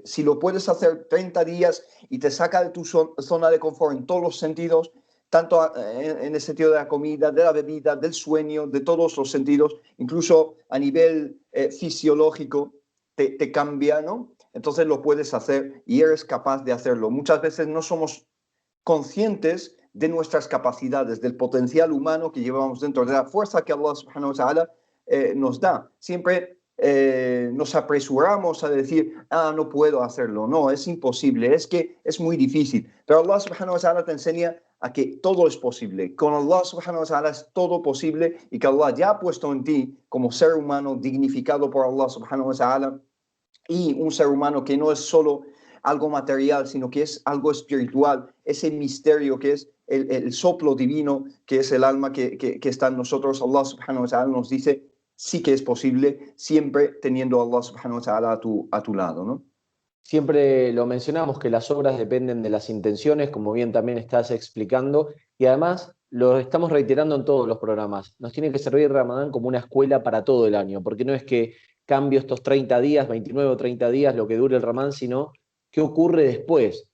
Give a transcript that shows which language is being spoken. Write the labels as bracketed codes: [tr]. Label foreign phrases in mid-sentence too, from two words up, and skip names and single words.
[es] Si lo puedes hacer 30 días y te saca de tu zona de confort en todos los sentidos, tanto en el sentido de la comida, de la bebida, del sueño, de todos los sentidos, incluso a nivel fisiológico, te cambia, ¿no? Entonces lo puedes hacer y eres capaz de hacerlo. Muchas veces no somos conscientes de nuestras capacidades, del potencial humano que llevamos dentro, de la fuerza que Allah [ar] سبحانه وتعالى [es] nos da. Siempre nos apresuramos a decir, no puedo hacerlo, no, es imposible, es que es muy difícil. Pero Allah [ar] سبحانه وتعالى [es] te enseña a que todo es posible. Con Allah [ar] سبحانه وتعالى [es] es todo posible y que Allah ya ha puesto en ti como ser humano dignificado por Allah [ar] سبحانه وتعالى [es] y un ser humano que no es solo algo material, sino que es algo espiritual, ese misterio que es el soplo divino, que es el alma que está en nosotros. Allah [ar] سبحانه وتعالى [es] nos dice, sí que es posible, siempre teniendo a Allah [ar] سبحانه وتعالى [es] a tu lado, ¿no? Siempre lo mencionamos que las obras dependen de las intenciones, como bien también estás explicando, y además lo estamos reiterando en todos los programas. Nos tiene que servir Ramadán como una escuela para todo el año, porque no es que cambio estos 30 días, 29 o 30 días, lo que dure el Ramadán, sino qué ocurre después.